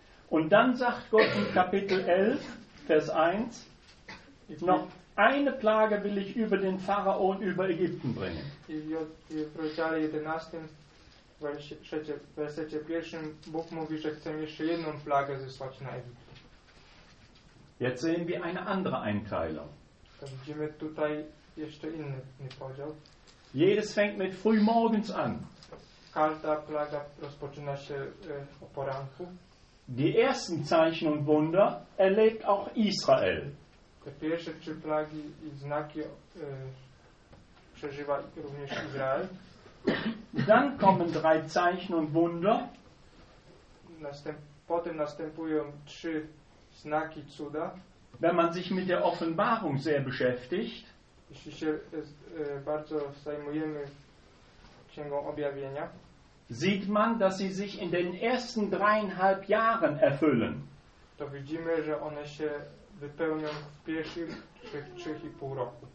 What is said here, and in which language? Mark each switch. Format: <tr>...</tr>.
<de>Und dann sagt Gott in Kapitel 11, Vers 1, noch eine Plage will ich über den Pharao und über Ägypten bringen.</de> <pl>W rozdziale 11, w wersecie 1, Bóg mówi, że chce jeszcze jedną plagę zesłać na Egipt.</pl> <de>Jetzt sehen wir eine andere Einteilung.</de> <pl>Widzimy tutaj jeszcze inny podział.</pl> <de>Jedes fängt mit frühmorgens an.</de> <pl>Każda plaga rozpoczyna się o poranku.</pl> <de>Die ersten Zeichen und Wunder erlebt auch Israel.</de> <pl>Te pierwsze trzy plagi i znaki przeżywa również Izrael.</pl> <de>Dann kommen drei Zeichen und Wunder.</de> <pl>Potem następują trzy znaki cuda.</pl> <de>Wenn man sich mit der Offenbarung sehr beschäftigt,</de> <pl>jeśli się bardzo zajmujemy Księgą Objawienia,</pl> <de>sieht man, dass sie sich in den ersten dreieinhalb Jahren erfüllen.</de> <pl>To widzimy, że one się wypełnią w pierwszych trzech i pół roku.</pl>